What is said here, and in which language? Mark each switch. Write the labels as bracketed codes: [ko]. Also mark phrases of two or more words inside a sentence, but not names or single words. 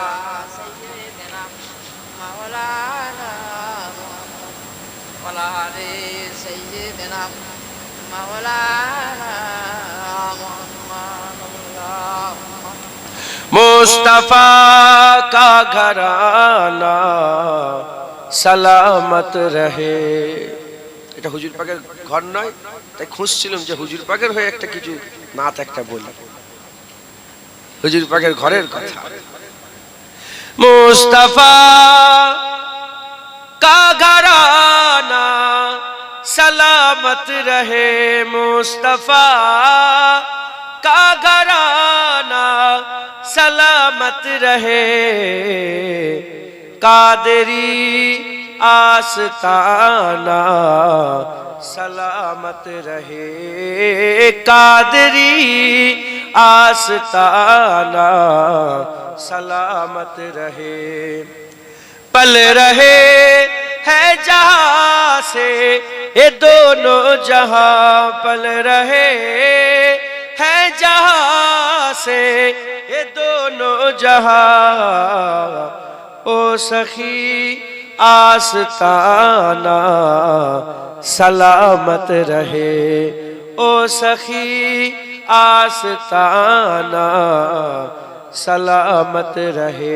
[ur] مصطفیٰ کا گھرانہ سلامت رہے. [bn] এটা হুজুর পাকের ঘর নয়, তাই খুঁজছিলাম যে হুজুর পাকের হয়ে একটা কিছু নাত একটা বলি, হুজুর পাকের ঘরের কথা। [ur] مصطفیٰ کا گھرانہ سلامت رہے، مصطفیٰ کا گھرانہ سلامت رہے, কাদেরি آستانہ سلامت رہے، قادری آستانہ سلامت رہے. پل رہے ہے جہاں سے یہ دونوں جہاں، پل رہے ہے جہاں سے یہ دونوں جہاں، او سخی آستانہ سلامت رہے، او سخی آستانہ سلامت رہے.